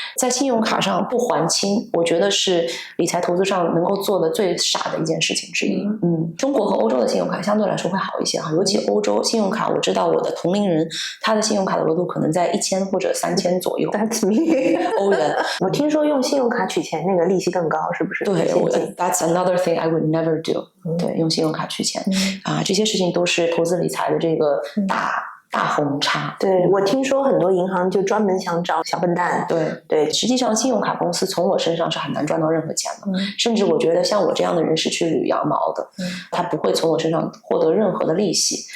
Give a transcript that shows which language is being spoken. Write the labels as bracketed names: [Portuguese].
[Chinese] 在信用卡上不还清，我觉得是理财投资上能够做的最傻的一件事情之一。中国和欧洲的信用卡相对来说会好一些尤其欧洲信用卡，我知道我的同龄人他的信用卡的额度可能在1000或者3000左右。 [English] That's me [Chinese] 欧元。我听说用信用卡取钱那个利息更高，是不是？ [English] 对，That's another thing I would never do。 [Chinese] 对，用信用卡取钱这些事情都是投资理财的这个大红叉。对，我听说很多银行就专门想找小笨蛋。对，实际上信用卡公司从我身上是很难赚到任何钱的，甚至我觉得像我这样的人是去捋羊毛的，他不会从我身上获得任何的利息。